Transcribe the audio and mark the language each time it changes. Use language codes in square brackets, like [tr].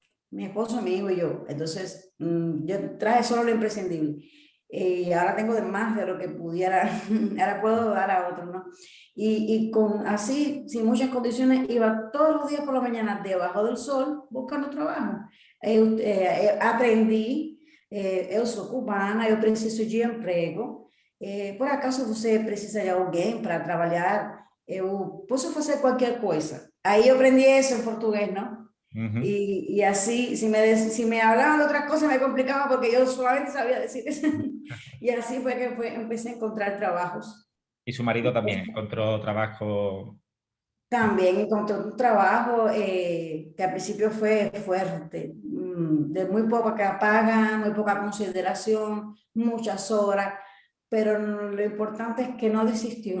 [es] mi esposo, mi hijo y yo. Entonces, yo traje solo lo imprescindible. Y ahora tengo de más de lo que pudiera, ahora puedo dar a otros, ¿no? Y con así, sin muchas condiciones, iba todos los días por la mañana debajo del sol buscando trabajo. [pt] Aprendi, eu sou cubana, eu preciso de emprego. Por acaso você precisa de alguém para trabalhar? Eu posso fazer qualquer coisa. Aí eu aprendi isso em português, não? Ujú. [es] Y así, si me hablaban de otras cosas me complicaba porque yo solamente sabía decir eso. Y así fue que empecé a encontrar trabajos. Y su marido también encontró trabajo. También encontré un trabajo que al principio fue fuerte, de muy poca paga, muy poca consideración, muchas horas, pero lo importante es que no desistió,